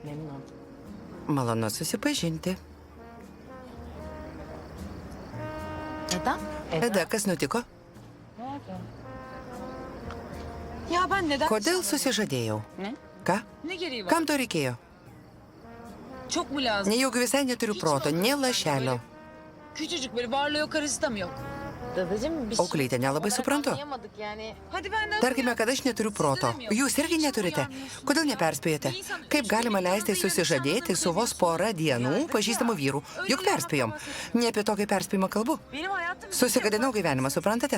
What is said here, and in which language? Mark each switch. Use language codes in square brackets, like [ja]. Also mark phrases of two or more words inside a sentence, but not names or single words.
[lt] Malonu susipažinti. Ada, kas nutiko? Kodėl susižadėjau? Ką? Kam to reikėjo? Juk visai neturiu proto, nė lašelio. [tr] Küçücük böyle varlığı yok, karısı da mı yok? [lt] Auklyte, nelabai suprantu. Tarkime, kad aš neturiu proto. Jūs irgi neturite. Kodėl neperspėjote? Kaip galima leisti susižadėti su vos pora dienų pažįstamų vyrų? Juk perspėjom. Ne apie tokį perspėjimą kalbu. Susigadinau gyvenimą, suprantate?